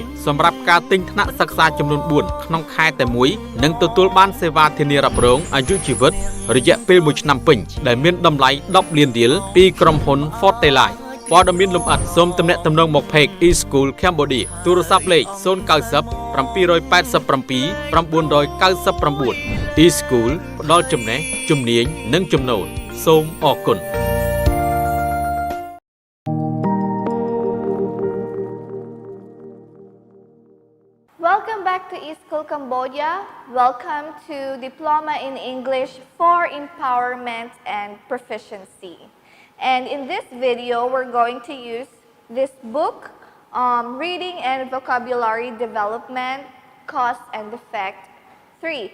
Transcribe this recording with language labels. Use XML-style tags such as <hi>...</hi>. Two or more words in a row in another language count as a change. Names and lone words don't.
<km>សម្រាប់ការទិញថ្នាក់សិក្សាចំនួន4ក្នុងខែតែមួយនឹងទទួលបានសេវាធានារ៉ាប់រងអាយុជីវិតរយៈពេល1ឆ្នាំពេញដែលមានតម្លៃ10លានរៀលពីក្រុមហ៊ុន Forteliteព័ត៌មានលម្អិតសូមទំនាក់ទំនងមក Page E-School Cambodia ទូរស័ព្ទលេខ090 787 999 E-School ផ្ដល់ចំណេះជំនាញនិងចំណូលសូមអរគុណ</km> <en>Welcome back to E-School Cambodia. Welcome to Diploma in English for Empowerment and Proficiency. And in this video, we're going to use this book, Reading and Vocabulary Development, Cause and Effect 3.</en>